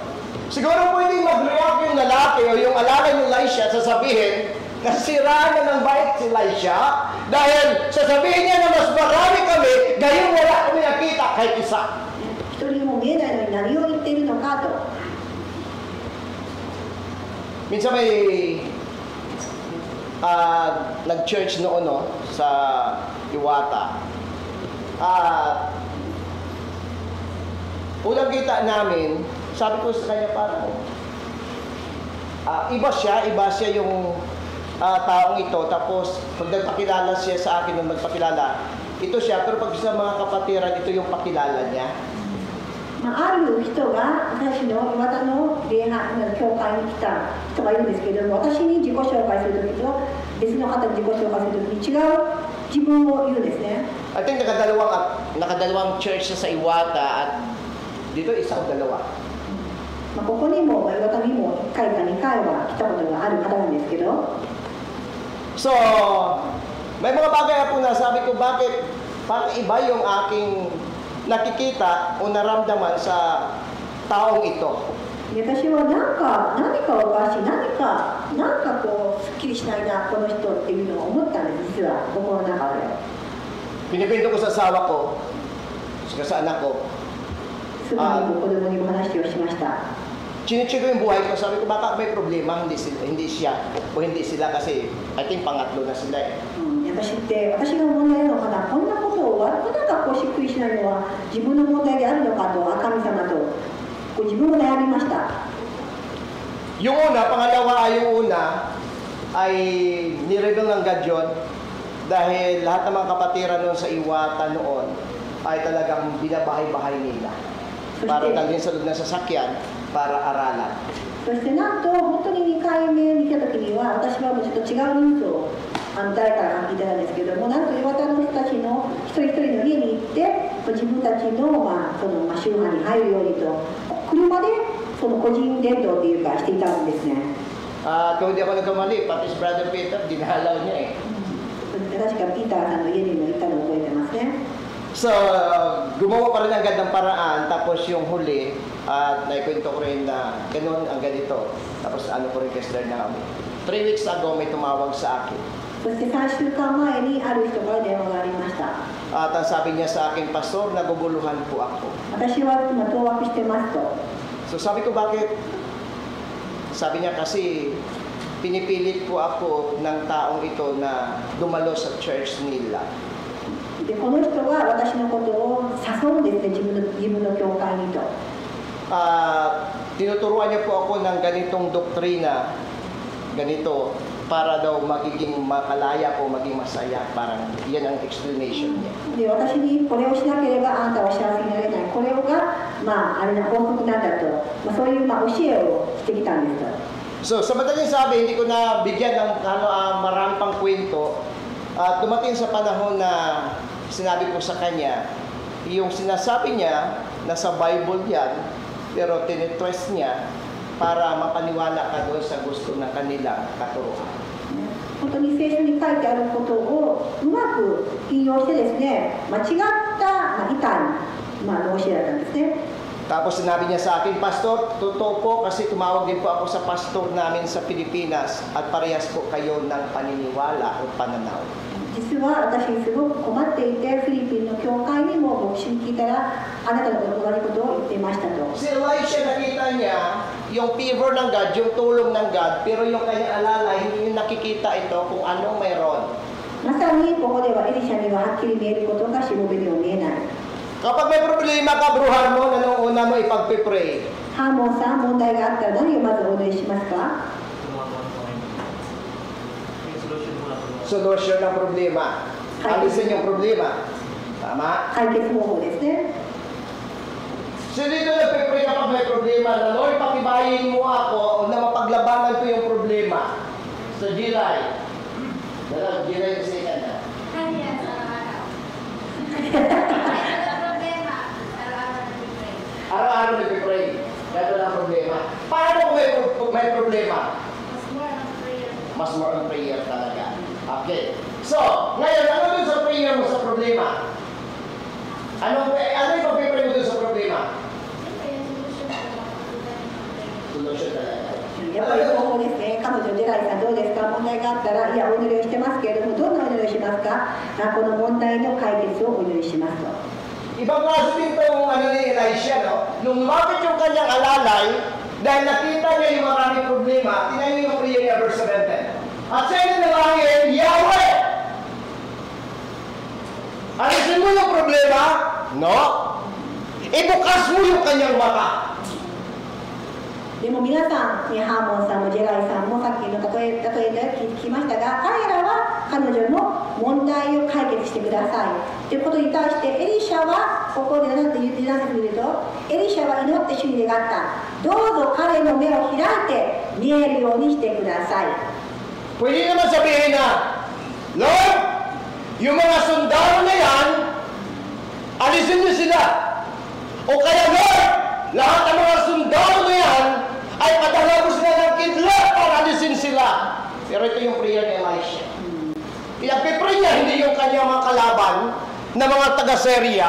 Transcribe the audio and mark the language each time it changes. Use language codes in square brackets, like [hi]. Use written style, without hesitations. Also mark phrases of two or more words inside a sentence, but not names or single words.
[tl] Siguro pwedeng mag-react yung lalaki o yung alala ni Elisha sasabihin, nasiraan na ng bait si Elisha dahil sasabihin niya na mas marami kami, gayon wala kami nakita kahit isa. [ja] 一人も見えないのに何を言っているのかと。 [tl] Minsan may nag-church noon no, sa Iwata. Unang kita namin, sabi ko sa kanya parang iba siya yung taong ito. Tapos pag nagpakilala siya sa akin nung nagpakilala, ito siya, pero pag sa mga kapatiran, ito yung pakilala niya. [ja] ある人が私の岩田の礼拝の教会に来た人がいるんですけれども、私に自己紹介するときと別の方に自己紹介するときに違う自分を言うんですね。 [en] I think [tl] nakadalawang church siya sa Iwata at dito isa o dalawa. [ja] ここにも岩田にも1回か2回は来たことがある方なんですけど、 [tl] So, may mga bagay po na sabi ko bakit parang iba yung aking nakikita o naramdaman sa taong ito. [ja] 私は何かおかしい、何かこうすっきりしないなこの人っていうのを思ったんです、実は心の中で。 [tl] Pinipinto ko sa asawa ko, sa anak ko, [ja] すぐにも子供にも話をしました。 [tl] chine-check ko yung buhay ko, sabi ko baka may problema, hindi siya o hindi sila kasi [en] I think [tl] pangatlo na sila eh. [ja] 私が問題なのかな、こんなことをなんかこうしっくりしないのは自分の問題であるのかと、神様とこう自分も悩みました。 [tl] Yung una, ay nireveal ng God yun dahil lahat ng mga kapatiran noon sa Iwata noon ay talagang binabahay-bahay nila para dalhin sa loob ng sasakyan para aralan. [ja] そしてなんと本当に2回目に来た時には私はもうちょっと違うニュースを誰からか聞いてたんですけども、なんと岩田の人たちの一人一人の家に行って自分たちの、その宗派に入るようにと車でその個人伝道っていうかしていたんですね。 [tl] Kung hindi ako nagkamali, pati si Brother Peter, dinahalaw niya eh. [ja] 確かピーターさんの家にも行ったのを覚えてますね。 [tl] So, gumawa pa rin ang gandang paraan, tapos yung huli, naikwento ko rin na ganun ang ganito. Tapos ano ko rin kay Sister na [en] 3 weeks ago [tl] may tumawag sa akin. [ja] そして3週間前にある人から電話がありました。 [tl] At ang sabi niya sa akin, Pastor, naguguluhan po ako. [ja] 私は今当惑してますと。 [tl] So sabi ko, bakit? Sabi niya kasi, pinipilit po ako ng taong ito na dumalo sa church nila. [ja] でこの人が私のことを誘うんですね、自分の教会にと。 [tl] Tinuturuan niya po ako ng ganitong doktrina, ganito, para daw magiging makalaya ko, maging masaya. Parang yan ang explanation niya. [ja] で私にこれをしなければあなたは幸せになれない、これが、あれな法則なんだと、そういう、教えをしてきたんですと。 [tl] So, sa madaling sabi, hindi ko na bigyan ng marami pang kwento. Dumating sa panahon na sinabi ko sa kanya, yung sinasabi niya, nasa Bible yan, pero tinitwist niya para mapaniwala ka doon sa gusto ng kanilang katuruan. [ja] 本当に聖書に書いてあることをうまく引用してですね、間違った、異端の教えだったんですね。 [tl] Tapos sinabi niya sa akin, Pastor, totoo po kasi tumawag din po ako sa pastor namin sa Pilipinas at parehas po kayo ng paniniwala o pananaw. [ja] 実は私すごく困っていて、フィリピンの教会にも牧師に聞いたら、あなたの同じことを言っていましたと。 [tl] Si Elisha nakita niya yung favor ng God, yung tulong ng God, pero yung kanyang alalay, hindi niya nakikita ito kung anong mayroon. [ja] まさにここではエリシャにははっきり見えることがしもべでは見えない。 [tl] Kapag may problema ka, bruhan mo, anong una mo ipagpipray? [ja] ハーモンさん、問題があったら何をまずお祈りしますか？ [tl] Solusyon ng problema. Alisin yung problema. Tama? [ja] 解決方法ですね。 [tl] So dito nagpipray kapag may problema na, Lord, pakibayin mo ako na mapaglabanan ko yung problema. So Jiray. Jiray yung second na. Araw-araw nagpipray. Gano'n ang problema. Paano kung may problema? Mas [en] more on prayer [tl] talaga. Okay. So, ngayon, ano dun sa prayer mo sa problema? Ano yung pag-pray mo dun sa problema? Solusyon talaga. [ja] やっぱり方法ですね。彼女、ジェライさんどうですか？問題があったら、いや、お祈りをしてますけれども、どんなお祈りをしますか？この問題の解決をお祈りしますと。 [tl] Ibang klase din pa yung ni Elisha, no? Nung lumapit yung kanyang alalay, dahil nakita niya yung maraming problema, tingnan niyo yung prayer niya, verse 17. At sa inyo na langit, Yahweh! Alisin mo yung problema? No? Ibukas mo yung kanyang mata. [ja] でも皆さん、ハーモンさんもジェライさんもさっきの例えで聞きましたが、彼らは彼女の問題を解決してくださいということに対して、エリシャはここで何て言ってみると、エリシャは祈って主に願った。どうぞ彼の目を開いて見えるようにしてください。 [tl] Pwede naman sabihin na, Lord, yung mga sundalo na yan, alisin niyo sila. O kaya, Lord, lahat ng mga sundalo na yan, ay padala mo sila ng kidlat para alisin sila. Pero ito yung prayer ni Elisha. Pinagpipray niya, hindi yung kanyang mga kalaban na mga taga-Syria.